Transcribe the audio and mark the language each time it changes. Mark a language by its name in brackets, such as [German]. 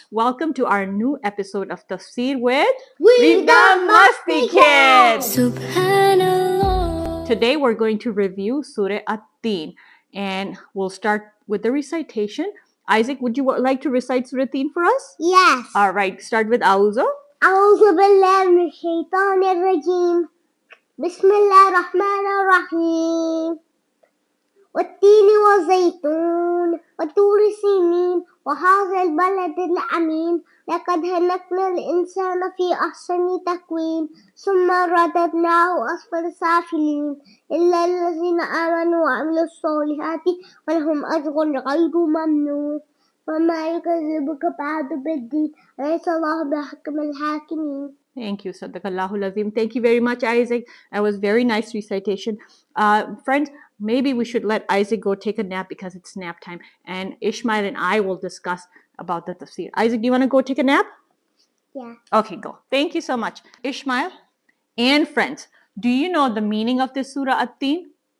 [English] Welcome to our new episode of Tafsir with We the Masti Kids. Subhanallah. Today we're going to review Surah At Tin, and we'll start with the recitation. Isaac, would you like to recite Surah At Tin for us? Yes. All right, start with Auzu. [Arabic] أعوذ بالله من الشيطان الرجيم. بسم الله الرحمن الرحيم. والتين والزيتون وطور سينين وهذا البلد الأمين لقد هلكنا الإنسان في أحسن تقويم ثم رددناه أسفل سافلين إلا الذين آمنوا وعملوا الصالحات ولهم أجر غير ممنون وما يكذبك بعد بالدين أليس الله بحكم الحاكمين. [English] Thank you, [Arabic] Sadaqallahul Azim. [English] Thank you very much, Isaac. That was very nice recitation. Friends, maybe we should let Isaac go take a nap because it's nap time. And Ishmael and I will discuss about the tafsir. Isaac, do you want to go take a nap? Yeah. Okay, go. Thank you so much. Ishmael and friends, do you know the meaning of this Surah At Tin?